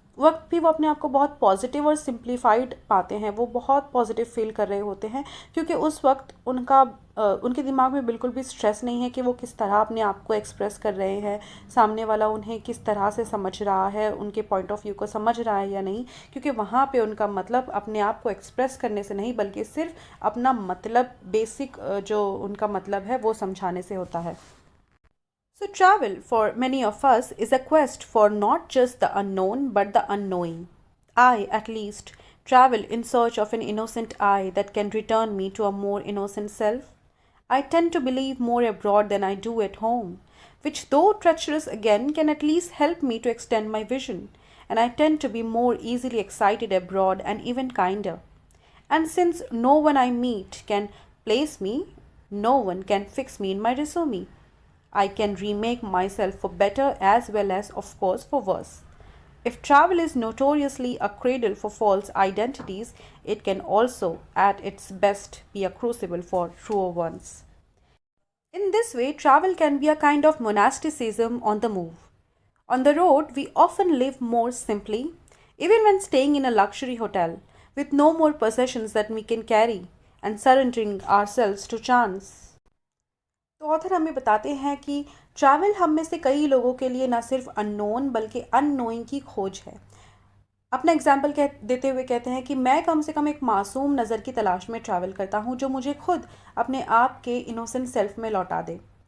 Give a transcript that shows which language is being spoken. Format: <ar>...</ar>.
<hi>वक्त भी वो अपने आप को बहुत पॉजिटिव और सिंप्लीफाइड पाते हैं, वो बहुत पॉजिटिव फील कर रहे होते हैं, क्योंकि उस वक्त उनके दिमाग में बिल्कुल भी स्ट्रेस नहीं है कि वो किस तरह अपने आप को एक्सप्रेस कर रहे हैं, सामने वाला उन्हें किस तरह से समझ रहा है, उनके पॉइंट ऑफ व्यू को समझ रहा है या नहीं, क्योंकि वहाँ पे उनका मतलब अपने आप को एक्सप्रेस करने से नहीं, बल्कि सिर्फ अपना मतलब बेसिक जो उनका मतलब है वो समझाने से होता है।</hi> <en>So, travel for many of us is a quest for not just the unknown but the unknowing. I, at least, travel in search of an innocent I that can return me to a more innocent self. I tend to believe more abroad than I do at home, which, though treacherous again, can at least help me to extend my vision. And I tend to be more easily excited abroad and even kinder. And since no one I meet can place me, no one can fix me in my resume. I can remake myself for better as well as, of course, for worse. If travel is notoriously a cradle for false identities, it can also, at its best, be a crucible for truer ones. In this way, travel can be a kind of monasticism on the move. On the road, we often live more simply, even when staying in a luxury hotel, with no more possessions that we can carry, and surrendering ourselves to chance.</en> <hi>तो author हमें बताते हैं कि travel हम में से कई लोगों के लिए ना सिर्फ अननोन बल्कि अननोइंग की खोज है। अपना एग्जाम्पल देते हुए कहते हैं कि मैं कम से कम एक मासूम नज़र की तलाश में ट्रैवल करता हूँ जो मुझे खुद अपने आप के इनोसेंट सेल्फ में लौटा दे।</hi>